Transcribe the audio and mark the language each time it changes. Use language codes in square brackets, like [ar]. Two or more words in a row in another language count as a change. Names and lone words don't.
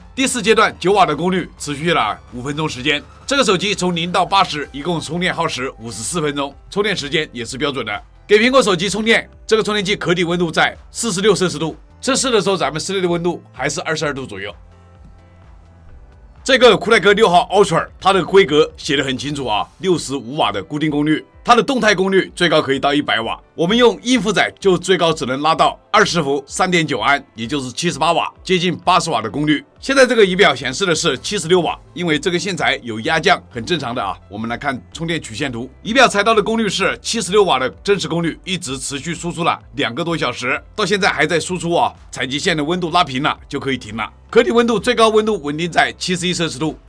[zh] 第四階段9瓦的功率，持續了5分鐘時間。這個手機從0到80，一共充電耗時54分鐘，充電時間也是標準的。給蘋果手機充電，這個充電器殼體溫度在46攝氏度。測試的時候，咱們室內的溫度還是22度左右。這個酷派克6號 Ultra，它的規格寫得很清楚啊，65瓦的固定功率，它的動態功率最高可以到100瓦。我們用應付載就最高只能拉到20伏3.9安，也就是78瓦，接近80瓦的功率。現在這個儀表顯示的是76瓦，因為這個線材有壓降，很正常的啊。我們來看充電曲線圖，儀表採到的功率是76瓦的真實功率，一直持續輸出了2個多小時，到現在還在輸出啊。採集線的溫度拉平了就可以停了。殼體溫度最高溫度穩定在71攝氏度。